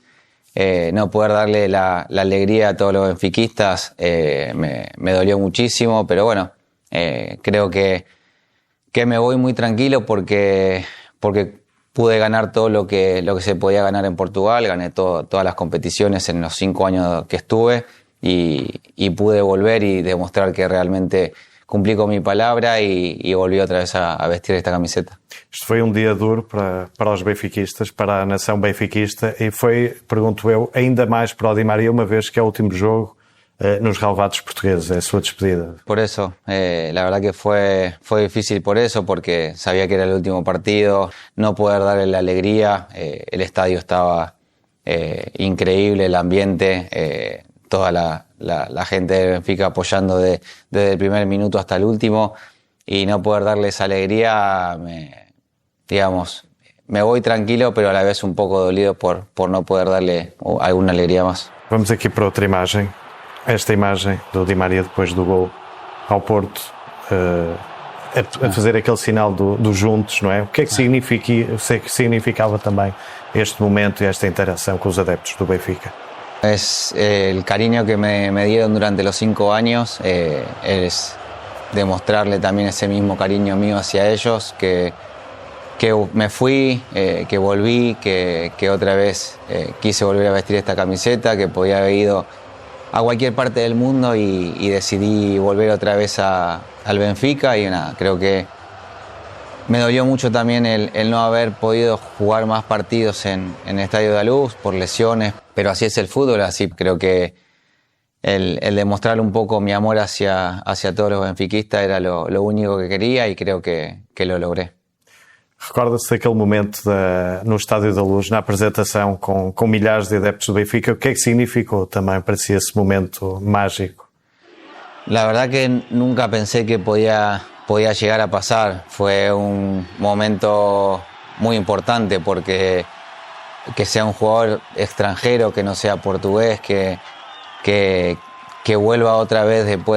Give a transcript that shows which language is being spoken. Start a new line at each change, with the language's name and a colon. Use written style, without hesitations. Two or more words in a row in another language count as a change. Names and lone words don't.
Spanish: No poder darle la alegría a todos los benfiquistas me dolió muchísimo, pero bueno, creo que me voy muy tranquilo porque pude ganar todo lo que se podía ganar en Portugal, gané todas las competiciones en los 5 años que estuve y pude volver y demostrar que realmente cumplí con mi palabra y volví otra vez a vestir esta camiseta.
Portuguese: Isto foi um dia duro para os benfiquistas, para a nação benfiquista e foi, pergunto eu, ainda mais para o Di María, uma vez que é o último jogo nos relevados portugueses, é a sua despedida.
Spanish: Por eso, la verdad que fue difícil por eso, porque sabía que era el último partido, no poder darle la alegría, el estadio estaba increíble, el ambiente, toda la gente de Benfica apoyando desde el primer minuto hasta el último, y no poder darle esa alegría, me voy tranquilo, pero a la vez un poco dolido por no poder darle alguna alegría más.
Portuguese: Vamos aqui para outra imagem. Esta imagem do Di María depois do gol ao Porto, a fazer aquele sinal do juntos, não é? O que é que significava também este momento e esta interação com os adeptos do Benfica?
Spanish: Es el cariño que me dieron durante los 5 años, es demostrarle también ese mismo cariño mío hacia ellos, que me fui, que volví, que otra vez quise volver a vestir esta camiseta, que podía haber ido a cualquier parte del mundo y decidí volver otra vez al Benfica y nada, creo que me dolió mucho también el no haber podido jugar más partidos en el Estadio da Luz por lesiones, pero así es el fútbol, así creo que el demostrar un poco mi amor hacia todos los benfiquistas era lo único que quería y creo que lo logré.
Portuguese: Recorda-se daquele momento no Estádio da Luz, na apresentação com milhares de adeptos do Benfica. O que é que significou também para si esse momento mágico?
Spanish: La verdad que nunca pensé que podía llegar a pasar. Fue un momento muy importante porque que sea un jugador extranjero, que no sea portugués, que vuelva otra vez después